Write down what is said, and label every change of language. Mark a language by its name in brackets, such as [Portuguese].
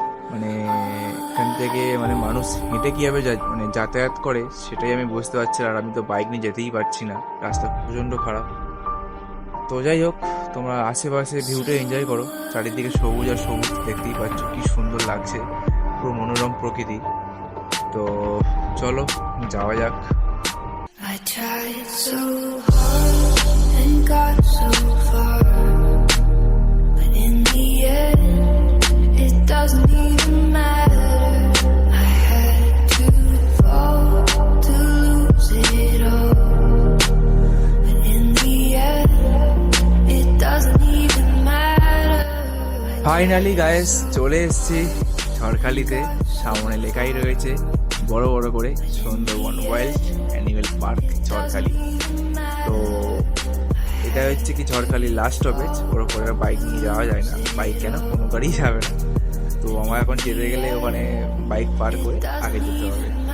[Bangla] মানে এখান থেকে মানে মানুষ হেঁটে কীভাবে মানে যাতায়াত করে সেটাই আমি বুঝতে পারছি। আর আমি তো বাইক নিয়ে যেতেই পারছি না, রাস্তা প্রচণ্ড খারাপ। তো যাই হোক, তোমরা আশেপাশে ভিউটা এনজয় করো। চারিদিকে সবুজ আর সবুজ, দেখতেই পাচ্ছ কি সুন্দর লাগছে, পুরো মনোরম প্রকৃতি। তো চলো যাওয়া যাক। [English] I tried so hard and got so far, but in the end, it doesn't even matter. I had to fall to lose it all, but in the end, it doesn't even matter. [Bangla] Finally guys চলে এসেছি ঝড়খালিতে। সামনে লেখাই রয়েছে বড় বড় করে Sundarban wild animal park Jharkhali. তো এটা হচ্ছে কি ঝড়খালি লাস্ট স্টপেজ, ওর উপরে বাইক নিয়ে যাওয়া যায় না, বাইক কেন কোনো গাড়ি যাবে না। তো আমার এখন যেতে গেলে ওখানে বাইক পার করে আগে যেতে হবে।